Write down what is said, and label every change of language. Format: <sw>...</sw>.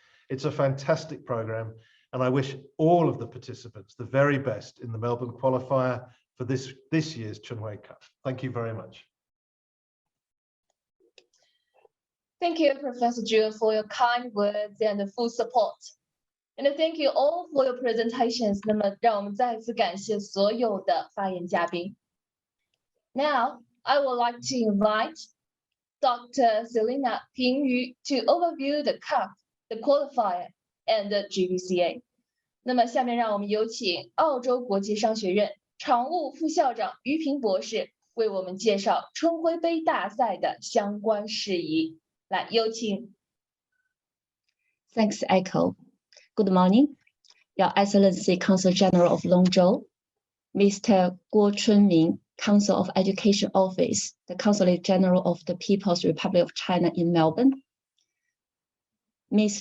<en>It's a fantastic program, and I wish all of the participants the very best in the Melbourne Qualifier for this year's Chunhui Cup. Thank you very much. Thank you, Professor Zhu, for your kind words and full support. And thank you all for your presentations.</en> <zh>那么让我们再次感谢所有的发言嘉宾。</zh> <en>Now, I would like to invite Dr. Selina Pingyu to overview the Cup, the Qualifier, and the GBCA.</en> <zh>那么下面让我们有请澳洲国际商学院常务副校长于平博士为我们介绍春晖杯大赛的相关事宜。来，有请。</zh> <en>Thanks, Echo. Good morning, Your Excellency Consul General of Longzhou, Mr. Guo Chunming, Council of Education Office, the Consulate General of the People's Republic of China in Melbourne, Ms.</en>